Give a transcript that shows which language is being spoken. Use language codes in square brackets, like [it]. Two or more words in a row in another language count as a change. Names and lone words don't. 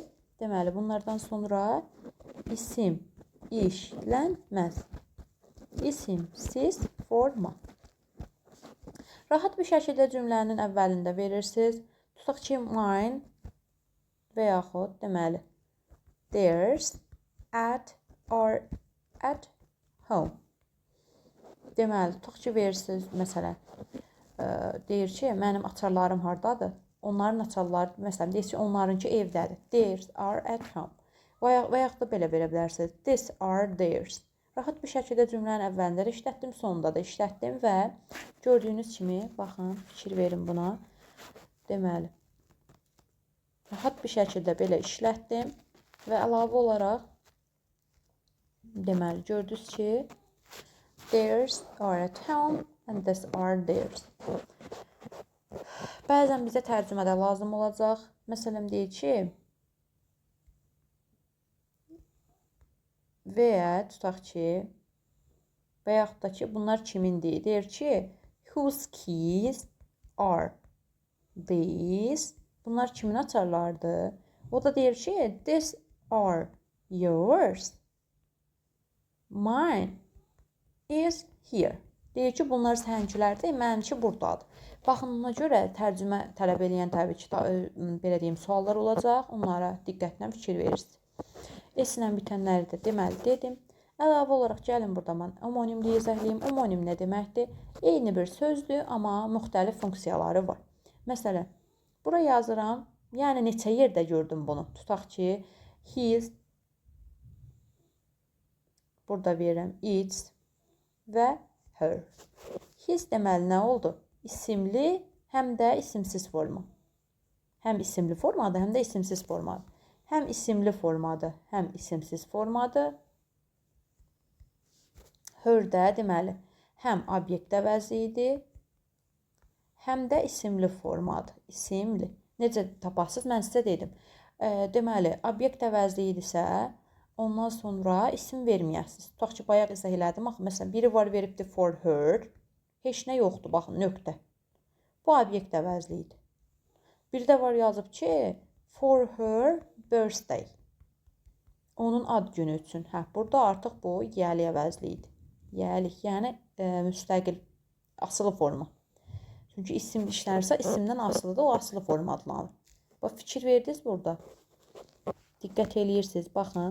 [az] Deməli, bunlardan sonra isim işlənməz. İsimsiz forma. Rahat bir şəkildə cümlənin əvvəlində verirsiniz. Tutaq ki, mine və yaxud, deməli, [en] theirs at or at home. [az] Deməli, tutaq ki, verirsiniz, məsələn, deyir ki, mənim açarlarım hardadır? Onların açarları, məsələn, deyir ki, onlarınki evdədir. [en] Theirs are at home. [az] Və yaxud da belə verə bilərsiniz. [en] These are theirs. [az] Rahat bir şəkildə cümlənin əvvəlində də işlətdim, sonunda da işlətdim və gördüyünüz kimi, baxın, fikir verin buna. Deməli, rahat bir şəkildə belə işlətdim və əlavə olaraq, deməli, gördünüz ki, [en] theirs are at home and these are theirs. [az] Bəzən bizə tərcümədə lazım olacaq. Məsələn, deyir ki, və tutaq ki, və yaxud da ki, bunlar kimindir? Deyir ki, [en] whose keys are these? [az] Bunlar kimin açarlardır? O da deyir ki, [en] these are yours. Mine is here. [az] Deyir ki, bunlar səninkilərdir, mənimki buradadır. Baxın, ona görə tərcümə tələb edən təbii ki, belə deyim, suallar olacaq. Onlara diqqətlə fikir verirsiniz. S-ilə bitənləri də deməli dedim. Əlavə olaraq gəlin burada mən homonimliyi izah edeyim. Homonim nə deməkdir? Eyni bir sözdür, amma müxtəlif funksiyaları var. Məsələn, bura yazıram. Yəni neçə yerdə gördüm bunu. Tutaq ki, his, burada verirəm its və her. His deməli nə oldu? İsimli, həm də isimsiz forma. Həm isimli formadır, həm də isimsiz formadır. Həm isimli formadır, həm isimsiz formadır. Her də deməli, həm obyekt əvəzidir, həm də isimli formadır. İsimli. Necə tapasınız? Mən sizə dedim. Deməli, obyekt əvəzliyidirsə, ondan sonra isim verməyəsiniz. Tutaq ki, bayaq izah elədim. Məsələn, biri var veribdir [en] for her. [az] Heç nə yoxdur, baxın, nöqtə. Bu obyekt əvəzliyidir. Bir də var yazıb ki, [en] for her birthday. [az] Onun ad günü üçün. Burada artıq bu yəli əvəzliyidir. Yəlik, yəni müstəqil, asılı forma. Çünki isim işlənirsə, isimdən asılıdır, o asılı forma adlanır. Bax, fikir verdiniz burada. Diqqət eləyirsiniz, baxın.